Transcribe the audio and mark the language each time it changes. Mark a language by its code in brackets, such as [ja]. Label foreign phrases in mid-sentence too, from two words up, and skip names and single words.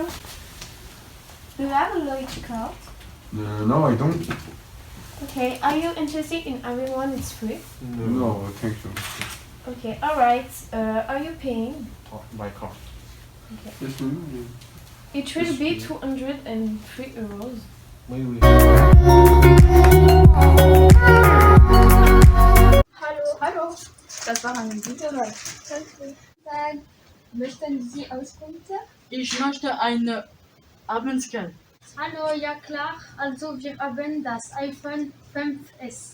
[en] Do you have a loyalty card? No, I don't. Okay, are you interested in having one? It's free. No, thank you. Okay, alright. Are you paying? By car. Okay. Yes, [fr] oui, oui. [en] It will be 203 euros. [fr] Oui, oui. [de] Hallo. Das war eine gute Wahl. Möchten Sie Auskünfte? Ich möchte eine Abendskell. Hallo, ja klar. Also wir haben das iPhone 5S.